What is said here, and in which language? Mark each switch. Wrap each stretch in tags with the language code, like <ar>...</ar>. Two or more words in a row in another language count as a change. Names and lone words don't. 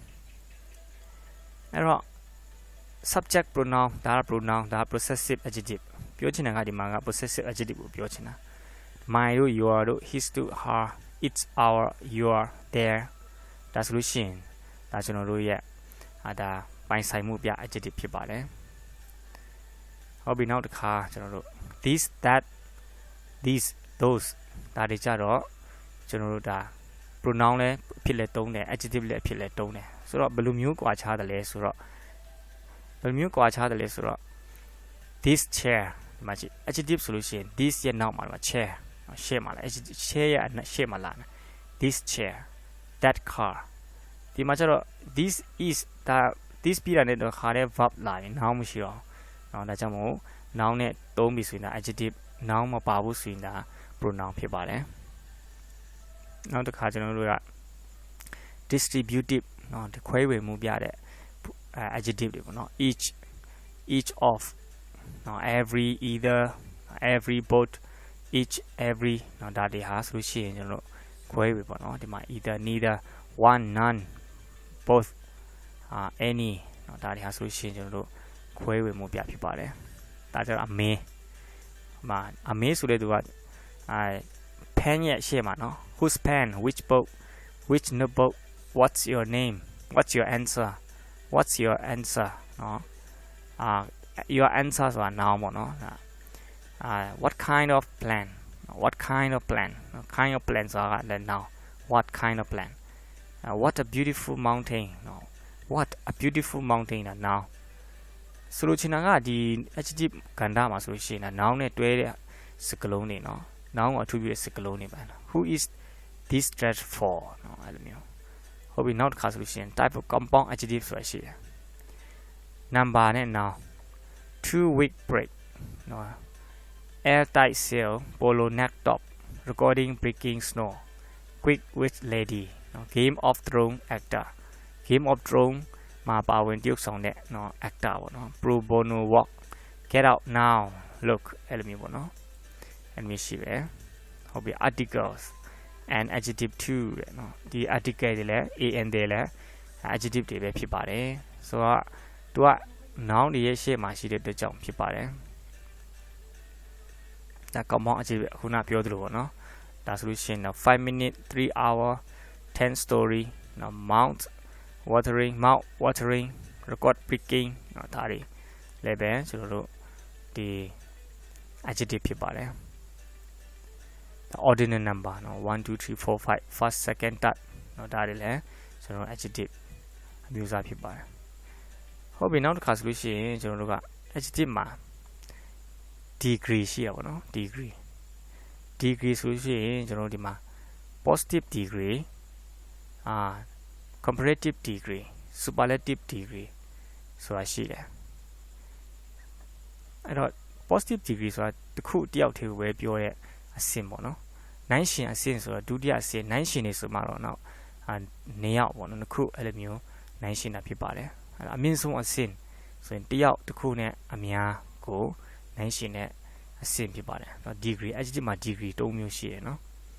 <my>အဲ့တော့</my> <en>subject pronoun</en> <my>ဒါ pronoun ဒါ</my> <en>possessive adjective</en> <my>ပြောချင်တာကဒီမှာက</my> <en>possessive adjective</en> <my>ကိုပြောချင်တာ my တို့ your တို့ his တို့</my> <en>her it's our your their</en> <my>ဒါဆိုလို့ရှိရင်ဒါကျွန်တော်တို့ရဲ့ဒါပိုင်ဆိုင်မှုပြ adjective ဖြစ်ပါတယ်ဟုတ်ပြီနောက်တစ်ခါကျွန်တော်တို့</my> <en>this that these those</en> <my>ဒါတွေကြတော့ကျွန်တော်တို့ဒါ pronoun လည်းဖြစ်လဲတုံးတယ် adjective လည်းဖြစ်လဲတုံးတယ်ဆိုတော့ဘယ်လိုမျိုးကွာခြားတယ်လဲဆိုတော့</my> <en>this chair</en> <my>ဒီမှာကြည့် adjective ဆိုလို့ရှိရင် this ရဲ့နောက်မှာ chair ရှေ့မှာလား chair ရဲ့ရှေ့မှာလား</my> <en>this chair that car</en> <my>ဒီမှာကျတော့</my> <en>this is</en> <my>ဒါ this ပြီးတာနဲ့ တော့ခါတဲ့ verb လာရင် noun မရှိတော့နော်ဒါကြောင့်မို့ noun နဲ့သုံးပြီးဆိုရင်ဒါ</my> <en>adjective noun</en> <my>မပါဘူးဆိုရင်ဒါ pronoun ဖြစ်ပါတယ်နောက် တစ်ခါကျွန်တော်တို့က distributive နော်ဒီခွဲဝေမှုပြတဲ့ adjective တွေပေါ့နော်</my> <en>each of</en> <my>နော် every</my> <en>either every both each every</en> <my>နော်ဒါတွေဟာဆိုလို့ရှိရင်ကျွန်တော်တို့ခွဲဝေပေါ့နော်ဒီမှာ</my> <en>either neither one none both any</en> <my>နော်ဒါတွေဟာဆိုလို့ရှိရင်ကျွန်တော်တို့ခွဲဝေမှုပြဖြစ်ပါတယ်ဒါကြတော့အမေဆိုတဲ့သူကpen ရဲ့ရှေ့မှာနော်</my> <en>whose pen which book which notebook what's your name what's your answer</en> <my>နော်</my> <en>your answer</en> <my>ဆိုတာ noun ပေါ့နော်</my> <en>what kind of plan kind of plan</en> <my>ဆိုတာကလည်း</my> <en>noun what kind of plan what a beautiful mountain no what a beautiful mountain now</en> <my>ဆိုလိုချင်တာကဒီ adjective ကဏ္ဍမှာဆိုလို့ရှိရင် noun နဲ့တွဲတဲ့စကလုံးနေနော် noun ကိုအထူးပြုတဲ့စက လုံးနေပါနော်</my> <en>who is this dress for</en> <my>နော်အဲ့လိုမျိုးဟုတ်ပြီနောက်တစ်ခါဆိုလို့ရှိရင်</my> <en>type of compound adjective</en> <my>ဆိုတာရှိတယ် number နဲ့</my> <en>noun 2 week break</en> <my>နော်</my> <en>airtight sail polo neck top recording breaking snow quick witch lady</en> <my>နော်</my> <en>game of throne actor game of throne</en> <my>မှာပါဝင်တရုပ်ဆောင်တဲ့နော် actor ပေါ့နော်</my> <en>pro bono walk get out now look</en> <my>အဲ့လိုမျိုးပေါ့နော်အဲ့လိုမျိုးရှိပဲဟုတ်ပြီ</my> <en>articles and adjective too</en> <my>တဲ့နော်ဒီ article တွေလည်း an တွေလည်း adjective တွေပဲဖြစ်ပါတယ်ဆိုတော့သူက noun တွေရဲ့ရှေ့မှာရှိတဲ့အတွက်ကြောင့်ဖြစ်ပါတယ် ဒါ</my> <en>compound adjective</en> <my>ခုနပြောသလိုပေါ့နော်ဒါဆိုလို့ရှိရင်တော့</my> <en>5 minute 3 hour 10 story</en> <my>နော်</my> <en>mount watering record breaking</en> <my>နော်ဒါတွေလည်းပဲကျွန်တော်တို့ဒီ adjective ဖြစ်ပါတယ်</my> <en>ordinal number</en> <my>နော်1 2 3 4 5</my> <en>first second third</en> <my>နော်ဒါတွေလည်းကျွန်တော် adjective အမျိုးအစားဖြစ်ပါတယ်ဟုတ်ပြီနောက်တစ်ခါဆိုလို့ရှိရင်ကျွန်တော်တို့က adjective မှာ degree ရှိရပါတော့ degree ဆိုလို့ရှိရင်ကျွန်တော်တို့ဒီမှာ</my> <en>positive degree comparative degree superlative degree</en> <my>ဆိုတာရှိတယ် အဲ့တော့</my> <en>positive degree</en> <my>ဆိုတာတစ်ခုတယောက်တည်းကိုပဲပြောတဲ့အဆင့်ပေါ့နော်နိုင်ရှင်အဆင့်ဆိုတော့ဒုတိယအဆင့်နိုင်ရှင်နေဆိုမှတော့နောက်နေရောက်ပေါ့နော်တစ်ခုအဲ့လိုမျိုးနိုင်ရှင်တာဖြစ်ပါတယ်အဲ့တော့အမြင့်ဆုံးအဆင့်ဆိုရင်တယောက်တစ်ခုနဲ့အများကိုနိုင်ရှင်တဲ့အဆင့်ဖြစ်ပါတယ်နော်</my> <en>degree adjective</en> <my>မှာ degree ၃မျိုးရှိတယ်နော်</my>